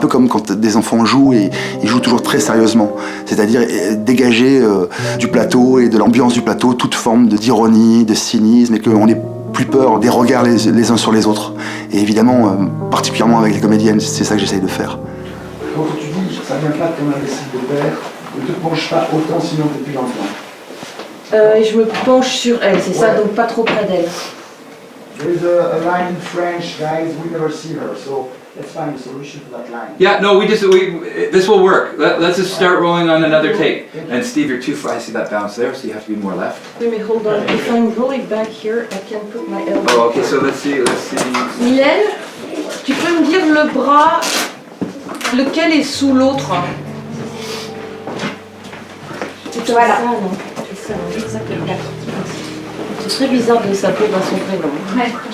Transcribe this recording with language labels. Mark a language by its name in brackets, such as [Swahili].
[French] Un peu comme quand des enfants jouent et ils jouent toujours très sérieusement. C'est-à-dire dégager du plateau et de l'ambiance du plateau toute forme d'ironie, de cynisme, et qu'on n'ait plus peur des regards les uns sur les autres. Et évidemment, particulièrement avec les comédiennes, c'est ça que j'essaye de faire. Quand tu dis ça vient pas comme un récit de père, ne te penche pas autant sinon t'es plus dans le plan. Je me penche sur elle, c'est ça, donc pas trop près d'elle. [English] There is a line in French, guys, we never see her, so let's find a solution to that line. Yeah, no, this will work. Let's just start rolling on another take. And Steve, you're too far. I see that bounce there, so you have to be more left. [French] Oui, mais [English] hold on. If I'm really back here, I can put my elbow. Oh, okay, so let's see. [French] Mylène, tu peux me dire le bras, lequel est sous l'autre? Voilà. Ça, non? C'est ça, non? Exactement. C'est très bizarre de s'appeler dans son prénom. Ouais.